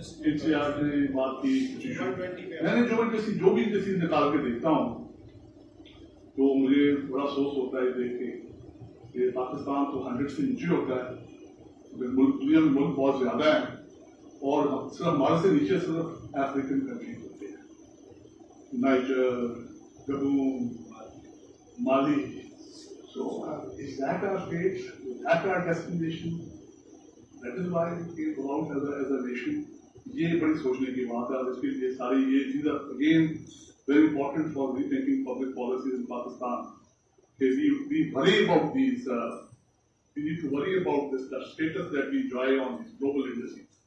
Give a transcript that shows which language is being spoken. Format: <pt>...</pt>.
<hi>NCR ने बात की, मैंने जो भी इंडस्ट्रीज निकाल के देखता हूँ तो मुझे बड़ा अफसोस होता है देख के कि पाकिस्तान तो 100 से नीचे होता है, दुनिया में मुल्क बहुत ज्यादा है और सिर्फ हमारे से नीचे सिर्फ अफ्रीकन कंट्रीज होते हैं, niger, Gabon, Mali.</hi> <en>So is that our fate? Is that our destination? That is why we came along as a nation.</en> <hi>ये बड़ी सोचने की बात है, इसके लिए सारी ये चीज़</hi> <en>again very important for rethinking public policies in Pakistan. We worry about these. We need to worry about this the status that we enjoy on these global indices.</en>